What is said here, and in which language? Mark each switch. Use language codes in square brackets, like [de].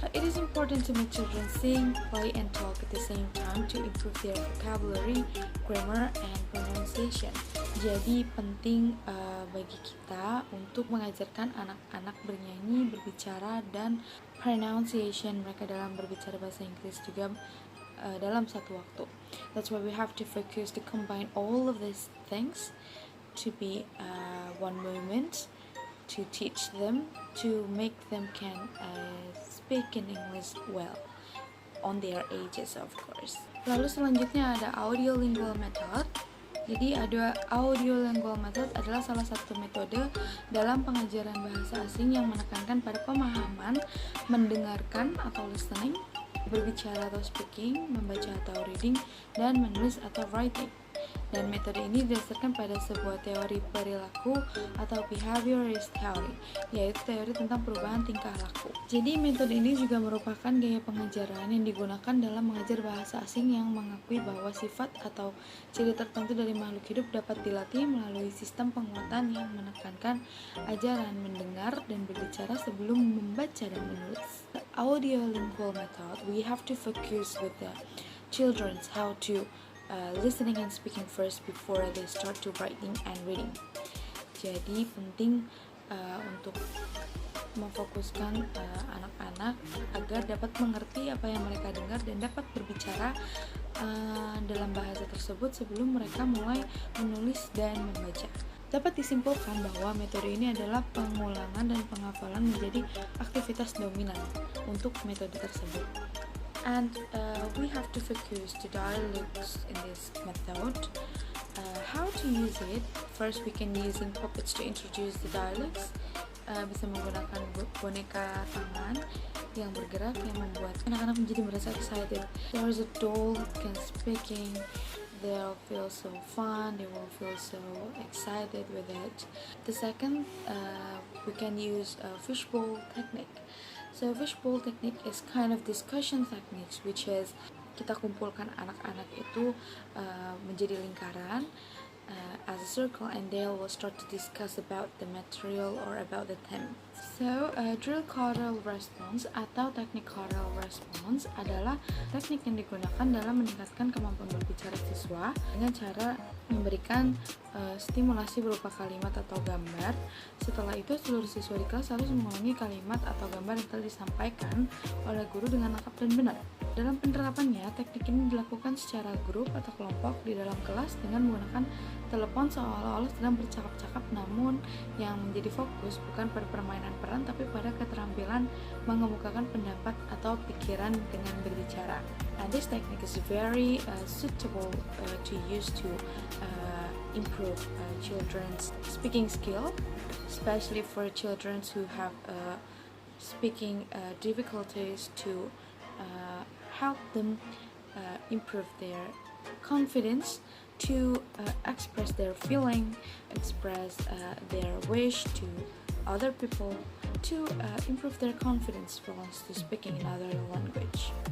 [en] It is important to make children sing, play, and talk at the same time to improve their vocabulary, grammar, and pronunciation. [id] Jadi penting bagi kita untuk mengajarkan anak-anak bernyanyi, berbicara, dan pronunciation mereka dalam berbicara bahasa Inggris juga dalam satu waktu. [en] That's why we have to focus to combine all of these things to be one moment to teach them, to make them can speak in English well on their ages, of course. [id] Lalu selanjutnya ada audiolingual method. Jadi audiolingual method adalah salah satu metode dalam pengajaran bahasa asing yang menekankan pada pemahaman, mendengarkan atau listening, berbicara atau speaking, membaca atau reading, dan menulis atau writing. Dan metode ini didasarkan pada sebuah teori perilaku atau behaviorist theory, yaitu teori tentang perubahan tingkah laku. Jadi metode ini juga merupakan gaya pengajaran yang digunakan dalam mengajar bahasa asing yang mengakui bahwa sifat atau ciri tertentu dari makhluk hidup dapat dilatih melalui sistem penguatan yang menekankan ajaran mendengar dan berbicara sebelum membaca dan menulis. [en] The audiolingual method, we have to focus with the children's how to listening and speaking first before they start to writing and reading. [id] Jadi penting untuk memfokuskan anak-anak agar dapat mengerti apa yang mereka dengar dan dapat berbicara dalam bahasa tersebut sebelum mereka mulai menulis dan membaca. Dapat disimpulkan bahwa metode ini adalah pengulangan dan penghafalan menjadi aktivitas dominan untuk metode tersebut. [en] And we have to focus the dialogues in this method. How to use it? First, we can using puppets to introduce the dialogues. [id] Bisa menggunakan boneka tangan yang bergerak yang membuat anak-anak menjadi merasa excited. [en] There is a doll can speaking. They'll feel so fun. They will feel so excited with it. The second, we can use a fishbowl technique. So fishbowl technique is kind of discussion techniques, which is [id] kita kumpulkan anak-anak itu menjadi lingkaran [en] as a circle, and they will start to discuss about the material or about the theme. [id] So drill choral response atau teknik choral response adalah teknik yang digunakan dalam meningkatkan kemampuan berbicara siswa dengan cara memberikan stimulasi berupa kalimat atau gambar. Setelah itu seluruh siswa di kelas harus mengulangi kalimat atau gambar yang telah disampaikan oleh guru dengan lengkap dan benar. Dalam penerapannya, teknik ini dilakukan secara grup atau kelompok di dalam kelas dengan menggunakan telepon seolah-olah sedang bercakap-cakap, namun yang menjadi fokus bukan pada permainan peran tapi pada keterampilan mengemukakan pendapat atau pikiran dengan berbicara. [en] And this technique is very suitable to use to improve children's speaking skill, especially for children who have speaking difficulties, to help them improve their confidence, to express their feeling, express their wish to other people, to improve their confidence once to speaking another language.